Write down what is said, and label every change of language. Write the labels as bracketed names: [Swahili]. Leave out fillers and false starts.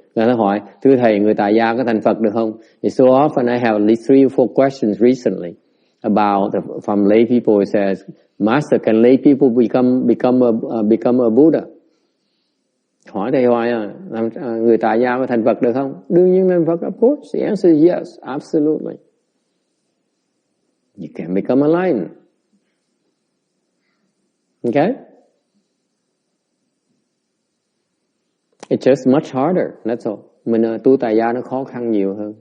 [Vietnamese] Người ta hỏi, thưa thầy, người tại gia có thành Phật được không? [English] So often I have at least 3 or 4 questions recently about from lay people. It says, Master, can lay people become a Buddha? [Vietnamese] Hỏi thầy hoài người tại gia có thành Phật được không? Đương nhiên thành Phật, [English] of course. The answer is yes, absolutely. You can become enlightened. Okay? It's just much harder, that's all. [Vietnamese] Mình tu tại gia nó khó khăn nhiều hơn.